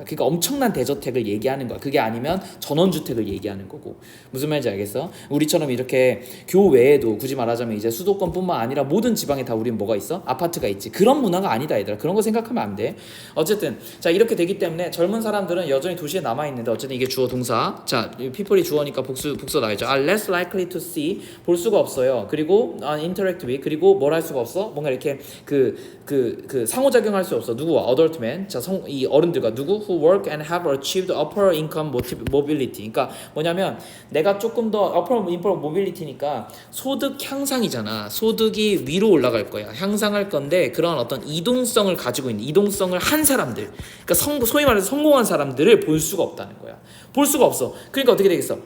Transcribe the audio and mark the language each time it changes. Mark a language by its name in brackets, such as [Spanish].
[Korean] 그러니까 엄청난 대저택을 얘기하는 거야. 그게 아니면 전원주택을 얘기하는 거고. 무슨 말인지 알겠어? 우리처럼 이렇게 교외에도 굳이 말하자면 이제 수도권뿐만 아니라 모든 지방에 다 우리는 뭐가 있어? 아파트가 있지. 그런 문화가 아니다 얘들아. 그런 거 생각하면 안 돼. 어쨌든 자 이렇게 되기 때문에 젊은 사람들은 여전히 도시에 남아있는데 어쨌든 이게 주어 동사. 자 people이 주어니까 복수 나와있죠. [English] are less likely to see [Korean] 볼 수가 없어요. 그리고 [English] interact with [Korean] 그리고 뭘 할 수가 없어? 뭔가 이렇게 그 상호작용할 수 없어. 누구와? [English] adult men. [Korean] 자, 이 어른들과 누구? [English] who work and have achieved upper income mobility. [Korean] 그러니까 뭐냐면 내가 조금 더 upper mobility니까 소득 향상이잖아. 소득이 위로 올라갈 거야. 향상할 건데 그런 어떤 이동성을 가지고 있는 이동성을 한 사람들. 그러니까 소위 말해서 성공한 사람들을 볼 수가 없다는 거야. 볼 수가 없어. 그러니까 어떻게 되겠어?